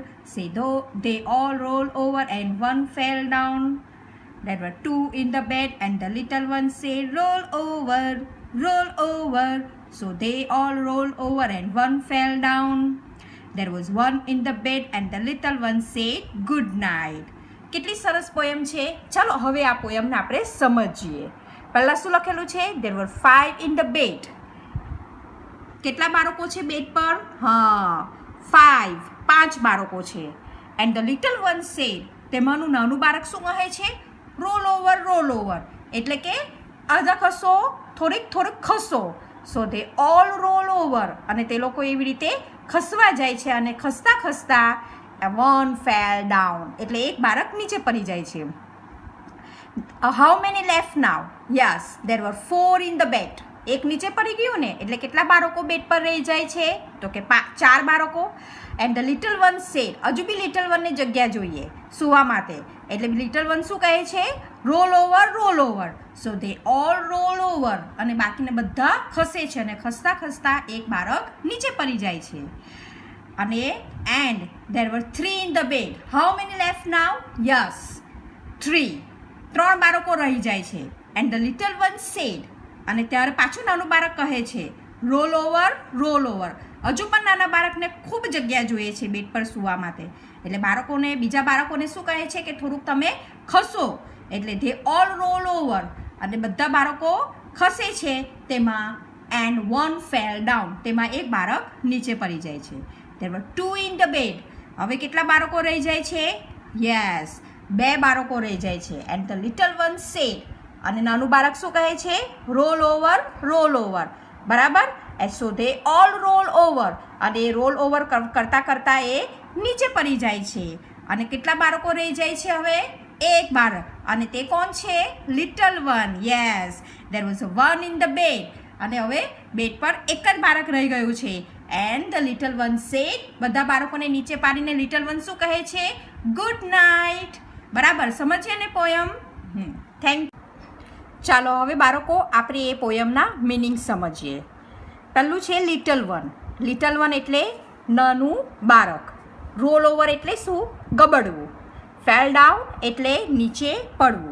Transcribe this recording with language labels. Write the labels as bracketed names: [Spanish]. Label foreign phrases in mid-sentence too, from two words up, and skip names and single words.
[English] Say they all rolled over and one fell down. There were 2 in the bed and the little one said, roll over, roll over. So they all rolled over and one fell down. There was 1 in the bed and the little one said, good night. [Gujarati] કેટલી સરસ પોયમ છે. ચાલો હવે આ પોયમને આપણે સમજીએ. પહેલા શું લખેલું છે? [English] There were 5 in the bed. [Gujarati] કેટલા બાળકો છે બેડ પર? હા, 5 બાળકો છે. [English] And the little one said, [Gujarati] તેમાંનું નાનું બાળક શું કહે છે? [English] roll over. [Gujarati] એટલે કે અડધા ખસો, થોડીક ખસો. [English] So they all roll over. [Gujarati] અને તે લોકો એવી રીતે ખસવા જાય છે અને ખસતા [English] one fell down. [Gujarati] એટલે એક બાળક નીચે પડી જાય છે. [English] How many left now? Yes, there were 4 in the bed. [Gujarati] એક નીચે પડી ગયું ને, એટલે કેટલા બાળકો બેડ પર રહી જાય છે? તો કે 4 બાળકો. [English] And the little one said, [Gujarati] હજુ બી [English] little one [Gujarati] ને જગ્યા જોઈએ સુવા માટે. એટલે [English] little one [Gujarati] શું કહે છે? [English] roll over. So they all roll over. [Gujarati] અને બાકીને બધા ખસે છે અને ખસતા એક બાળક નીચે પડી જાય છે. [English] અને and there were 3 in the bed. How many left now? Yes, 3 [Gujarati] બાળકો રહી જાય છે. [English] And the little one said, [Gujarati] અને ત્યારે પાછું નાનું બાળક કહે છે, [English] roll over. [Gujarati] હજુ પણ નાના બાળકને ખૂબ જગ્યા જોઈએ છે બેડ પર સુવા માટે. એટલે બીજા બાળકોને શું કહે છે કે થોડુંક તમે ખસો. એટલે [English] they all roll over. [Gujarati] અને બધા બાળકો ખસે છે તેમાં [English] and one fell down. [Gujarati] તેમાં એક બાળક નીચે પડી જાય છે. [English] There were 2 in the bed. [Gujarati] હવે કેટલા બાળકો રહી જાય છે? Yes, 2 બાળકો રહી જાય છે. [English] And the little one said, [Gujarati] અને નાનું બાળક શું કહે છે? [English] roll over. [Gujarati] બરાબર? [English] And so they all roll over. [Gujarati] અને [English] roll over [Gujarati] કરતા એ નીચે પડી જાય છે. અને કેટલા બાળકો રહી જાય છે હવે? એક બાળક. અને તે કોણ છે? [English] little one. Yes, there was 1 in the bed. [Gujarati] અને હવે બેડ પર એક જ બાળક રહી ગયું છે. [English] And the little one said, [Gujarati] બધા બાળકોને નીચે પાડીને [English] little one [Gujarati] શું કહે છે? [English] good night. [Gujarati] બરાબર સમજીએ ને પોયમ? [English] Thank you. [Gujarati] ચાલો હવે બાળકો આપણે એ પોયમના મિનિંગ સમજીએ. પહેલું છે [English] little one [Gujarati] એટલે નાનું બાળક. [English] roll over [Gujarati] એટલે શું? ગબડવું. [English] fell down [Gujarati] એટલે નીચે પડવું.